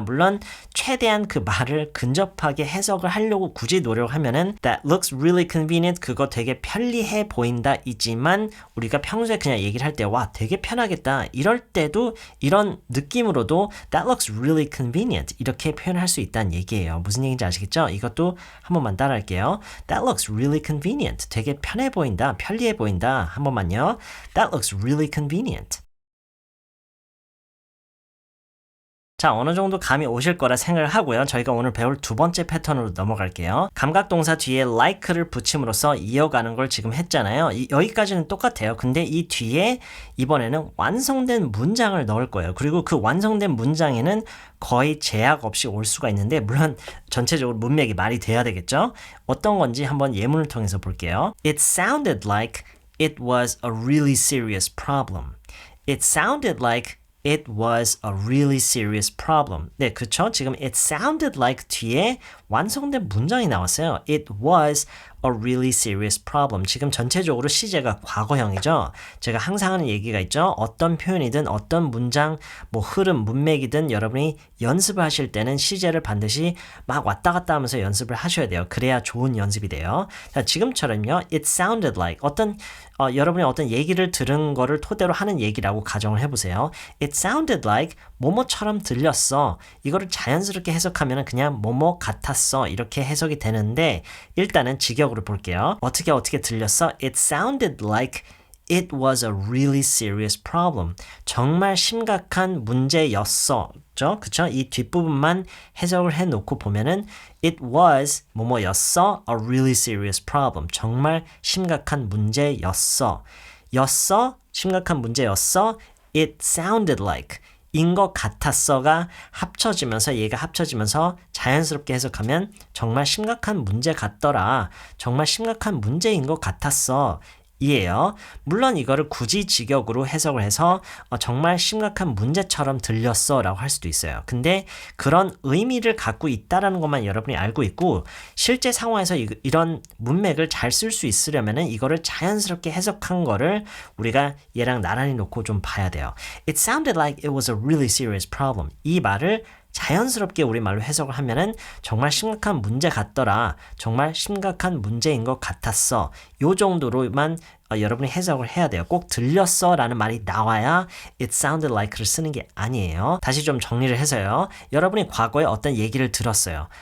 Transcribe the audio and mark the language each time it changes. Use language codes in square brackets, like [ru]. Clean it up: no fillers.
[ko] 물론 최대한 그 말을 근접하게 해석을 하려고 굳이 노력하면은 [en] that looks really convenient. [ko] 그거 되게 편리해 보인다 이지만 우리가 평소에 그냥 얘기를 할 때 와, 되게 편하겠다. 이럴 때도 이런 느낌으로도 [en] that looks really convenient. [ko] 이렇게 표현할 수 있다는 얘기예요. 무슨 얘기인지 아시겠죠? 이것도 한 번만 따라할게요. [en] That looks really convenient. [ko] 되게 편해 보인다. 편리해 보인다. 한 번만요. [en] That looks really convenient. [ko] 자, 어느 정도 감이 오실 거라 생각을 하고요. 저희가 오늘 배울 두 번째 패턴으로 넘어갈게요. 감각동사 뒤에 like를 붙임으로써 이어가는 걸 지금 했잖아요. 여기까지는 똑같아요. 근데 이 뒤에 이번에는 완성된 문장을 넣을 거예요. 그리고 그 완성된 문장에는 거의 제약 없이 올 수가 있는데 물론 전체적으로 문맥이 말이 돼야 되겠죠? 어떤 건지 한번 예문을 통해서 볼게요. [en] It sounded like it was a really serious problem. It sounded like It was a really serious problem. [ko] 네, 그쵸? 지금 [en] it sounded like [ko] 뒤에 완성된 문장이 나왔어요. [en] It was a really serious problem. [ko] 지금 전체적으로 시제가 과거형이죠. 제가 항상 하는 얘기가 있죠. 어떤 표현이든 어떤 문장, 뭐 흐름, 문맥이든 여러분이 연습을 하실 때는 시제를 반드시 막 왔다 갔다 하면서 연습을 하셔야 돼요. 그래야 좋은 연습이 돼요. 자, 지금처럼요. [en] It sounded like [ko] 여러분이 어떤 얘기를 들은 거를 토대로 하는 얘기라고 가정을 해보세요. [en] It sounded like [ko] 뭐뭐처럼 들렸어. 이거를 자연스럽게 해석하면 그냥 뭐뭐 같았어. 이렇게 해석이 되는데 일단은 직역으로 볼게요. 어떻게 들렸어? [en] It sounded like it was a really serious problem. [ko] 정말 심각한 문제였어. 그쵸? 이 뒷부분만 해석을 해놓고 보면은 [en] it was [ko] 뭐뭐였어 [en] a really serious problem. [ko] 정말 심각한 문제였어. 심각한 문제였어. [en] It sounded like [ko] 인 것 같았어가 얘가 합쳐지면서 자연스럽게 해석하면 정말 심각한 문제 같더라. 정말 심각한 문제인 것 같았어. 이에요. 물론 이거를 굳이 직역으로 해석을 해서 정말 심각한 문제처럼 들렸어 라고 할 수도 있어요. 근데 그런 의미를 갖고 있다라는 것만 여러분이 알고 있고 실제 상황에서 이런 문맥을 잘 쓸 수 있으려면 이거를 자연스럽게 해석한 거를 우리가 얘랑 나란히 놓고 좀 봐야 돼요. [en] It sounded like it was a really serious problem. [ko] 이 말을 자연스럽게 우리말로 해석을 하면은 정말 심각한 문제 같더라. 정말 심각한 문제인 것 같았어. 요 정도로만 여러분이 해석을 해야 돼요. 꼭 들렸어 라는 말이 나와야 [en] it sounded like [ko] 를 쓰는 게 아니에요. 다시 좀 정리를 해서요. 여러분이 과거에 어떤 얘기를 들었어요.